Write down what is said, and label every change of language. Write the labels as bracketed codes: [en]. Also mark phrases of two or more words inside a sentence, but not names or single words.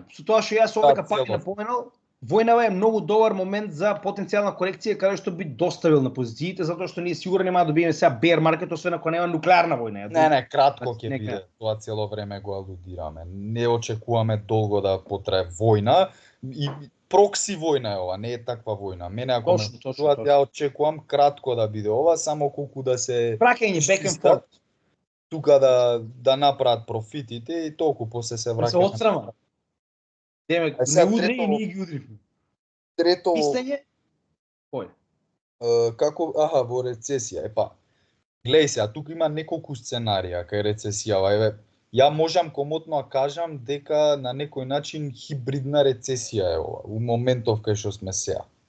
[mk] Со тоа што јас овдека пак напоменал, војнава е многу добар момент за потенцијална корекција каде што би доставил на позициите, затоа што ние сигурно нема да добиеме сега [en] bear market, [mk] освен ако нема нуклеарна војна. Не, кратко ќе биде, тоа цело време го алудираме. Не очекуваме долго да потрае војна и прокси војна е ова, не е таква војна. Мене ако точно, ја очекувам кратко да биде ова, само колку да се [en] праќање back and forth. [mk] Тука да направат профитите и толку после се враќаат. Се отсрама. Демек, не удри и ние ги удривме. Трето... Мислење? Кој? Како, во рецесија, гледај се, тука има неколку сценарија кај рецесијава, ја можам комотно да кажам дека на некој начин хибридна рецесија е ова, у моментов кај што сме сега.